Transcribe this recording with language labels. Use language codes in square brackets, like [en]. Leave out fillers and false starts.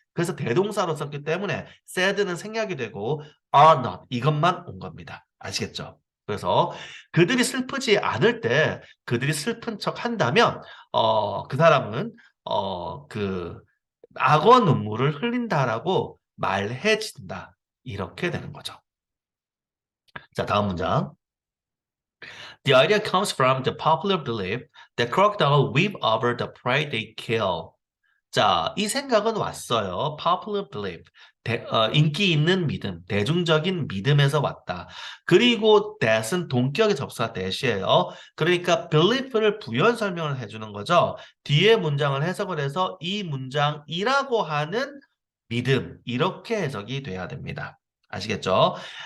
[ko] 그래서 대동사로 썼기 때문에 sad는 생략이 되고 [en] are not [ko] 이것만 온 겁니다. 아시겠죠? 그래서 그들이 슬프지 않을 때 그들이 슬픈 척 한다면 그 사람은 그 악어 눈물을 흘린다라고 말해진다. 이렇게 되는 거죠. 자, 다음 문장. [en] The idea comes from the popular belief that crocodiles weep over the prey they kill. [ko] 자, 이 생각은 왔어요. [en] Popular belief. [ko] 인기 있는 믿음, 대중적인 믿음에서 왔다. 그리고 that은 동격의 접수가 that이에요. 그러니까 belief를 부연 설명을 해주는 거죠. 뒤에 문장을 해석을 해서 이 문장이라고 하는 믿음, 이렇게 해석이 돼야 됩니다. 아시겠죠?